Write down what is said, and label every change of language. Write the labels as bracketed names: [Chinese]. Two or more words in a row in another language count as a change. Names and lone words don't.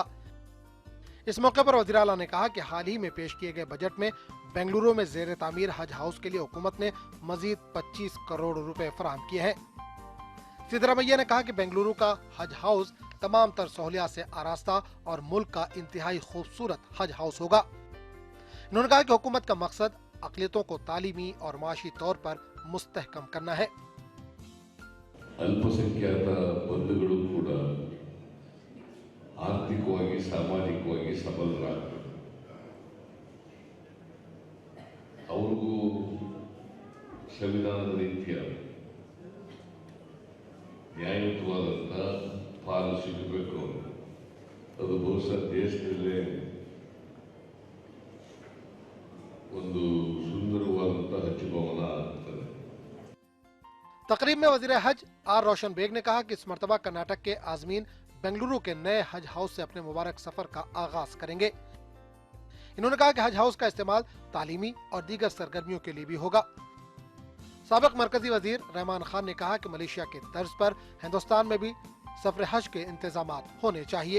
[Urdu] اس موقع پر وزیر اعلیٰ نے کہا کہ حال ہی میں پیش کیے گئے بجٹ میں بنگلورو میں زیر تعمیر حج ہاؤس کے لیے حکومت نے مزید 25 کروڑ روپے فراہم کیے ہیں. سدارامیا نے کہا کہ بنگلورو کا حج ہاؤس تمام تر سہولیات سے آراستہ اور ملک کا انتہائی خوبصورت حج ہاؤس ہوگا. انہوں نے کہا کہ حکومت کا مقصد اقلیتوں کو تعلیمی اور معاشی طور پر مستحکم کرنا ہے. [Kannada] ಅಲ್ಪಸಂಖ್ಯಾತ ಬಂಧುಗಳು ಕೂಡ ಆರ್ಥಿಕವಾಗಿ ಸಾಮಾಜಿಕವಾಗಿ ಸಬಲರಾಗಬೇಕು. ಅವ್ರಿಗೂ ಸಂವಿಧಾನದ ರೀತಿಯ ನ್ಯಾಯಯುತವಾದಂಥ ಪಾಲು ಸಿಗಬೇಕು. ಅದು ಬಹುಶಃ ದೇಶದಲ್ಲೇ ಒಂದು ಸುಂದರವಾದಂಥ ಹಜ್ ಭವನ ಆಗ್ತದೆ. [Urdu] تقریب میں وزیر حج آر روشن بیگ نے کہا کہ اس مرتبہ کرناٹک کے عازمین بنگلورو کے نئے حج ہاؤس سے اپنے مبارک سفر کا آغاز کریں گے. انہوں نے کہا کہ حج ہاؤس کا استعمال تعلیمی اور دیگر سرگرمیوں کے لیے بھی ہوگا. سابق مرکزی وزیر رحمان خان نے کہا کہ ملیشیا کے طرز پر ہندوستان میں بھی سفر حج کے انتظامات ہونے چاہئیں.